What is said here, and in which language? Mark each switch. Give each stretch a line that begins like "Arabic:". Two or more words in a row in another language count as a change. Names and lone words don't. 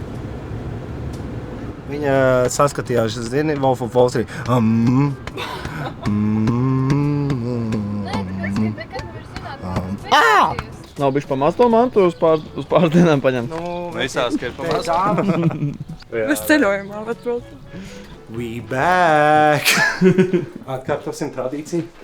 Latvian: Viņa saskatījās, zini, Wolf of Wall Street. Nav bišķi pamaz to mantu uz pāris dienām paņemt. Visās, ka ir pamaz. Uz ceļojumā, bet, protams.
English: We back!
Latvian: Atkārtosim tradīciju.